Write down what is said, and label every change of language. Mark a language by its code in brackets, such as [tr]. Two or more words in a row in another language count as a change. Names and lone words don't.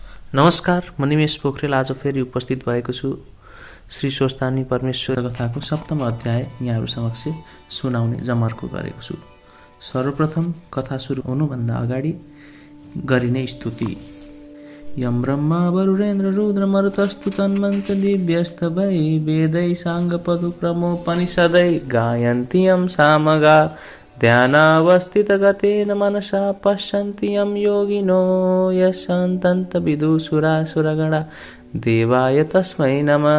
[ne] नमस्कार, म निमेश पोखरेल आज फेरि उपस्थित भएको छु श्री स्वस्थानी परमेश्वर कथाको सप्तम अध्याय यहाँहरू समक्ष सुनाउने जमर्को गरेको छु। सर्वप्रथम कथा सुरु हुनुभन्दा अगाडि गरिने स्तुति। [sa] यम ब्रह्मा वरुणेन्द्र रुद्र मरुतस्तु तन्मन्त्र दिव्यस्त भै वेदै साङ्ग पदुक्रमोपनिषदै गायन्ति यम सामगा ध्यानावस्थितगतेन मनसा पश्यन्ति यं योगिनो यशान्तन्त विदुषुरासुरगणा देवाय तस्मै नमः।